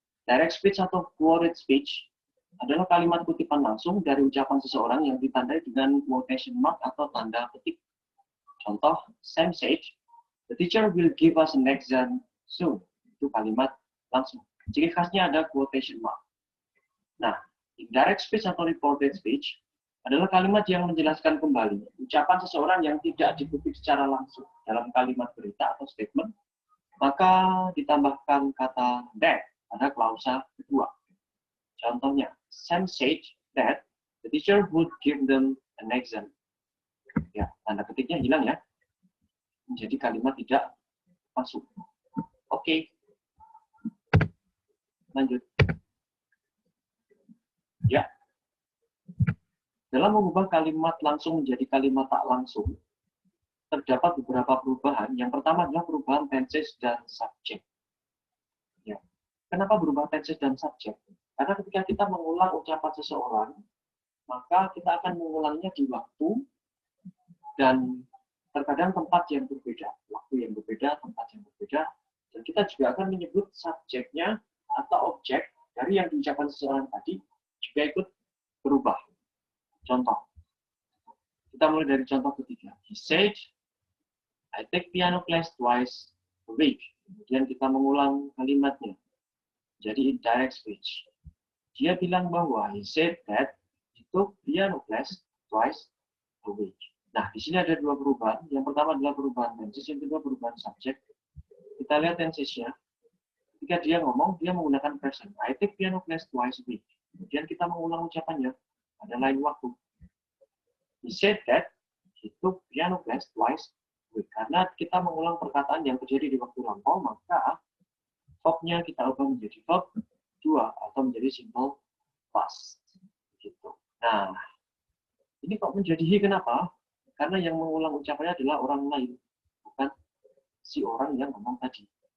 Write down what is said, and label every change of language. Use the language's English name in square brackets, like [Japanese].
[Indonesian] Direct speech atau quoted speech adalah kalimat kutipan langsung dari ucapan seseorang yang ditandai dengan quotation mark atau tanda petik. Contoh, [English] Sam said, "The teacher will give us an exam soon." [Indonesian] Itu kalimat langsung. Ciri khasnya ada quotation mark. Nah, indirect speech atau reported speech adalah kalimat yang menjelaskan kembali ucapan seseorang yang tidak dikutip secara langsung dalam kalimat berita atau statement, maka ditambahkan kata that pada klausa kedua. [English] Contohnya, Sam said that the teacher would give them an exam. [Indonesian] Ya, tanda petiknya hilang ya. Menjadi kalimat tidak masuk. Oke. Lanjut. Ya. Dalam mengubah kalimat langsung menjadi kalimat tak langsung, terdapat beberapa perubahan. Yang pertama adalah perubahan tenses dan subjek. Ya. Kenapa berubah tenses dan subjek? Karena ketika kita mengulang ucapan seseorang, maka kita akan mengulangnya di waktu dan terkadang tempat yang berbeda, waktu yang berbeda, tempat yang berbeda, dan kita juga akan menyebut subjeknya atau objek dari yang diucapkan seseorang tadi juga ikut berubah. Contoh, kita mulai dari contoh ketiga. [English] He said, "I take piano class twice a week." [Indonesian] Kemudian kita mengulang kalimatnya. Jadi indirect speech. Dia bilang bahwa [English] he said that he took piano class twice a week. [Indonesian] Nah, di sini ada dua perubahan. Yang pertama adalah perubahan tenses, yang kedua perubahan subjek. Kita lihat tensesnya. Ketika dia ngomong, dia menggunakan present. [English] I take piano class twice a week. [Indonesian] Kemudian kita mengulang ucapannya pada lain waktu. [English] He said that he took piano class twice a week. [Indonesian] Karena kita mengulang perkataan yang terjadi di waktu lampau, maka verb-nya kita ubah menjadi verb 2 atau menjadi simple past. Gitu. Nah, ini kok menjadi he kenapa? Karena yang mengulang ucapannya adalah orang lain, bukan si orang yang ngomong tadi.